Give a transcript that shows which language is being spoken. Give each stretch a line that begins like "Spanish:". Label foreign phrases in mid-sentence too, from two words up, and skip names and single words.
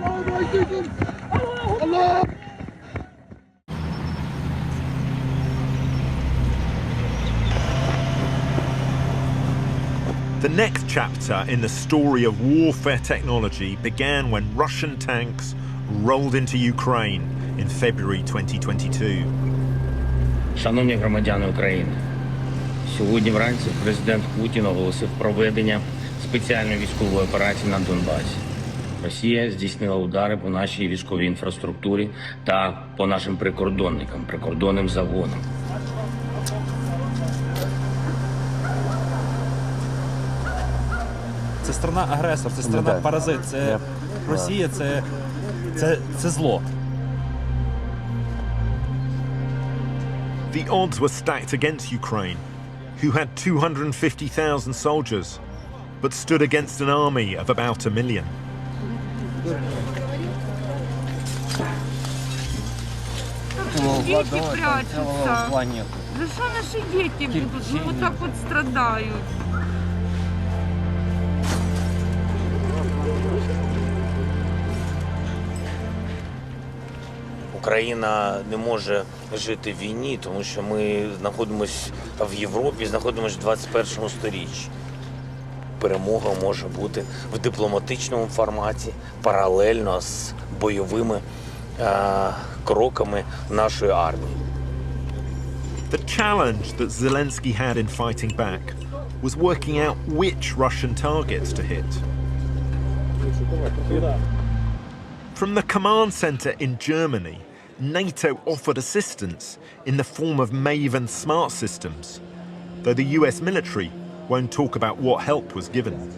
English: The next chapter in the story of warfare technology began when Russian tanks rolled into Ukraine in February 2022.
Ukrainian: Шановні громадяни України, Сьогодні вранці президент Путін оголосив проведення спеціальної військової операції на Донбасі. Росія здійснила удари по нашій військовій інфраструктурі та по нашим прикордонникам, прикордонним загонам. Це страна-агресор, це страна-паразит, це Росія, це зло.
English: The odds were stacked against Ukraine, who had 250,000 soldiers, but stood against an army of about 1 million.
Russian: Дети прячутся. За что наши дети будут? Ну вот так вот страдают.
Ukrainian: Україна не може жити в війні, тому що ми знаходимося в Європі, знаходимося в 21 сторіччі. Перемога може бути в дипломатичному форматі, паралельно з бойовими кроками нашої армії.
English: The challenge that Zelensky had in fighting back was working out which Russian targets to hit. From the command center in Germany, NATO offered assistance in the form of Maven smart systems, though the US military won't talk about what help was given.